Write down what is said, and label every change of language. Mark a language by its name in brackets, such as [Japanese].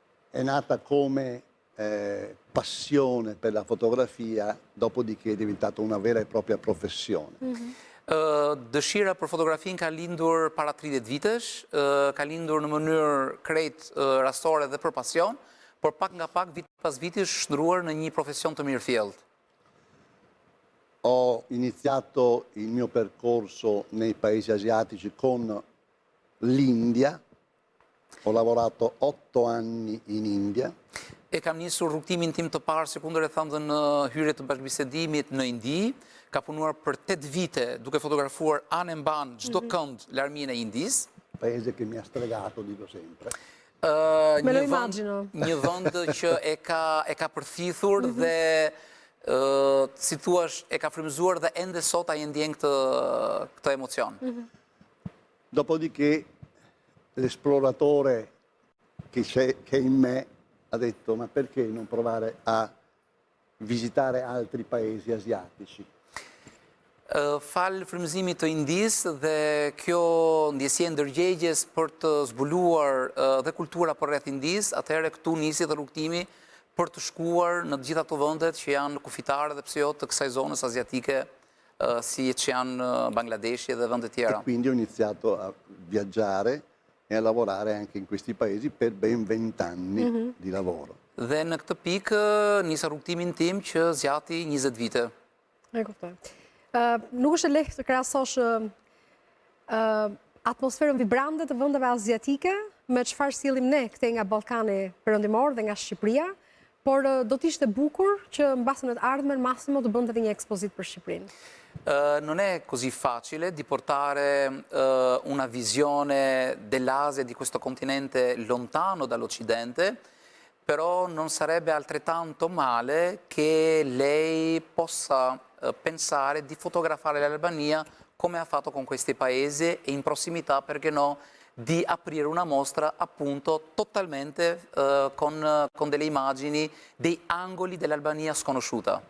[Italian] È nata come passione per la fotografia, dopodiché è diventata una vera e propria professione. [Albanian] Dëshira për fotografinë ka lindur para 30 vitesh, ka lindur në mënyrë krejt rastore dhe për pasion, por pak nga pak, vit pas viti, shndruar në një profesion të mirëfjellët. [Italian] Ho iniziato il mio percorso nei paesi asiatici con l'India, ho lavorato 8 anni in India. [Albanian] E kam nisur rrugtimin tim të parë, si kundër e thamë dhe në hyrje të bashkëbisedimit në Indi, ka punuar për 8 vite duke fotografuar anë mban çdo kënd larminë e Indis. [Italian] Paese che mi ha stregato, dico sempre. Me lo immagino. [Albanian] Një vend që e ka përthithur dhe si thuash e ka frymëzuar dhe ende sot ai ndjen këtë emocion. [Italian] Dopodiché l'esploratore che è in me ha detto: ma perché non provare a visitare altri paesi asiatici? [Albanian] Falë frymëzimit të Indis dhe kjo ndjesie ndërgjegjes për të zbuluar dhe kultura për rreth Indis, atëherë këtu nisi dhe rrugtimi për të shkuar në të gjitha ato vendet që janë kufitare dhe pse jo të kësaj zonës asiatike, si që janë Bangladeshi dhe vendet tjera. [Italian] E quindi ho iniziato a viaggiare e a lavorare anche in questi paesi per ben 20 anni di lavoro. [Albanian] Dhe në këtë pikë nisa rrugtimin tim që zgjati 20 vite. E kuptoj. Nuk është e lehtë të krahasosh atmosferën vibrante të vendeve asiatike me çfarë sillim ne këtej nga Ballkani Perëndimor dhe nga Shqipëria, por do të ishte bukur që mbas në të ardhmen Massimo të bënte edhe një ekspozit për Shqipërinë. [Italian] Non è così facile di portare una visione dell'Asia, di questo continente lontano dall'Occidente, però non sarebbe altrettanto male che lei possa pensare di fotografare l'Albania come ha fatto con questi paesi e in prossimità, perché no, di aprire una mostra appunto totalmente con delle immagini, dei angoli dell'Albania sconosciuta.